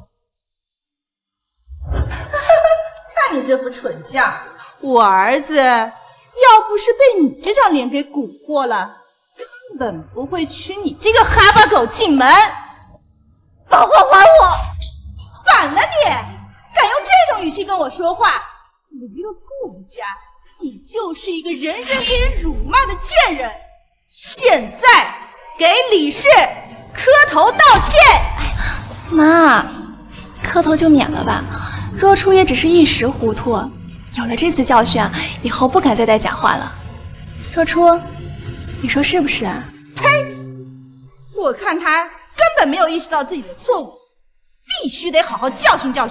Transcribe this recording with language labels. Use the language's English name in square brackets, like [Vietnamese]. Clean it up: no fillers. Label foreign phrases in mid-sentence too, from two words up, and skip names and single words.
[Chinese] 看你這副蠢相，我兒子要不是被你這張臉給蠱惑了，根本不會娶你這個哈巴狗進門。把畫還我！反了你！敢用這種語氣跟我說話，離了顧家，你就是一個人人給人辱罵的賤人。現在給李氏磕頭道歉。媽，磕頭就免了吧。若初也只是一時糊塗，有了這次教訓，以後不敢再帶假話了。若初，你說是不是啊？呸！我看他根本沒有意識到自己的錯誤，必須得好好教訓教訓。